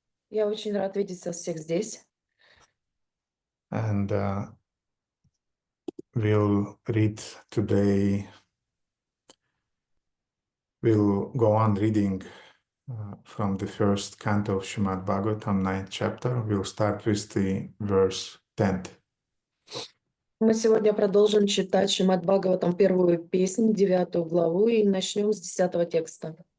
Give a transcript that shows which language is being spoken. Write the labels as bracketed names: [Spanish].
[Russian] Я очень рад видеть вас всех здесь. [English] And we'll read today, we'll go on reading from the first canto of Srimad Bhagavatam, 9th chapter. We'll start with the verse 10th. [Russian] Мы сегодня продолжим читать Шримад Бхагаватам, первую песнь, 9 главу, и начнем с 10 текста.